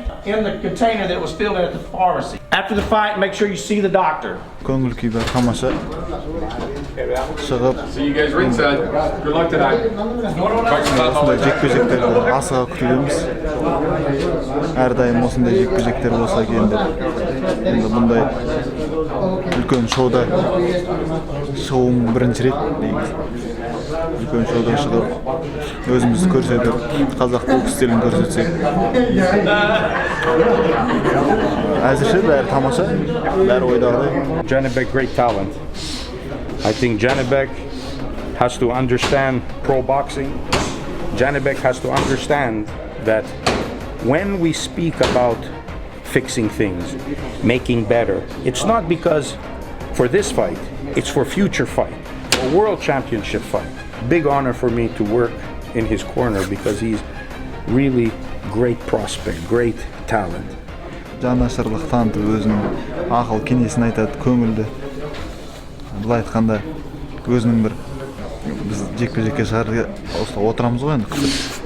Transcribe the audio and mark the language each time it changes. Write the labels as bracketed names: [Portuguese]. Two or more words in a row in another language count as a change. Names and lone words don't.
[English] In the container that was filled in at the pharmacy. After the fight, make sure you see the doctor. [Kazakh] Көңіл күй бар, тамаша. Шығып. [English] See you guys ringside. Good luck tonight. [Kazakh] Осындай жекпе-жектерді асыға күтудеміз. Әрдайым осындай жекпе-жектер болса екен деп. Енді бұндай үлкен шоуда шоуым бірінші рет дейміз. Үлкен шоуда шығып, өзімізді көрсетіп, қазақ бокс стилін көрсетсек. Әзірше бәрі тамаша, бәрі ойдағыдай. [English] Janibek, great talent. I think Janibek has to understand pro boxing. Janibek has to understand that when we speak about fixing things, making better, it's not because for this fight, it's for future fight, a world championship fight. Big honor for me to work in his corner because he's really great prospect, great talent. [Kazakh] Жанашырлық танытып, өзінің ақыл кеңесін айтады, көңілді. Былай айтқанда, өзінің бір біз жекпе-жекке шығарға отырамыз ғой енді күтіп.